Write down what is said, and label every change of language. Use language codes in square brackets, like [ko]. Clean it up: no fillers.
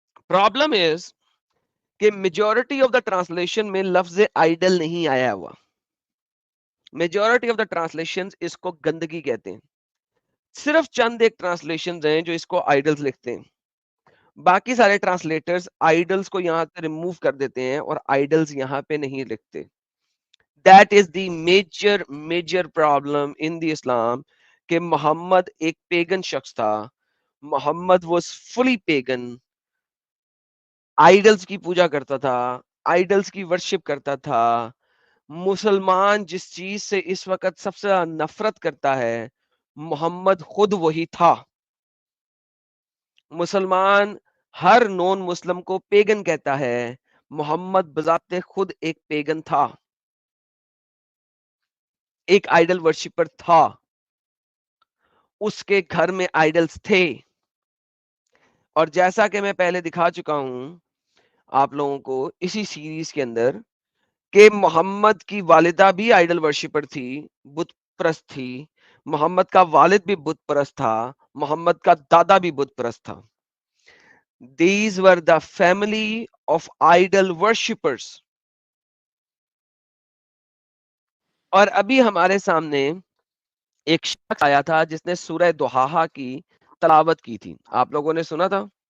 [ur] Problem is کہ majority of the translation میں لفظ آئیڈل نہیں آیا ہوا. میجورٹی آف دا ٹرانسلیشن اس کو گندگی کہتے ہیں. صرف چند ایک ٹرانسلیشن ہیں جو اس کو آئیڈلز لکھتے ہیں. باقی سارے ٹرانسلیٹرز آئیڈلز کو یہاں سے ریموو کر دیتے ہیں اور آئیڈلز یہاں پہ نہیں لکھتے. [en] That is the major problem in the Islam, کہ Muhammad ایک pagan شخص تھا. Muhammad was fully pagan. [ur] آئیڈلز کی پوجا کرتا تھا, آئیڈلز کی ورشپ کرتا تھا. مسلمان جس چیز سے اس وقت سب سے نفرت کرتا ہے, محمد خود وہی تھا. مسلمان ہر نون مسلم کو پیگن کہتا ہے, محمد بذات خود ایک پیگن تھا, ایک آئیڈل ورشپر تھا. اس کے گھر میں آئیڈلز تھے, اور جیسا کہ میں پہلے دکھا چکا ہوں آپ لوگوں کو اسی سیریز کے اندر, کہ محمد کی والدہ بھی آئیڈل ورشپر تھی, بت پرست تھی, محمد کا والد بھی بت پرست تھا, محمد کا دادا بھی بت پرست تھا. [en] These were the family of idol worshippers. [ur] اور ابھی ہمارے سامنے ایک شخص آیا تھا جس نے سورہ دحاحہ کی تلاوت کی تھی, آپ لوگوں نے سنا تھا,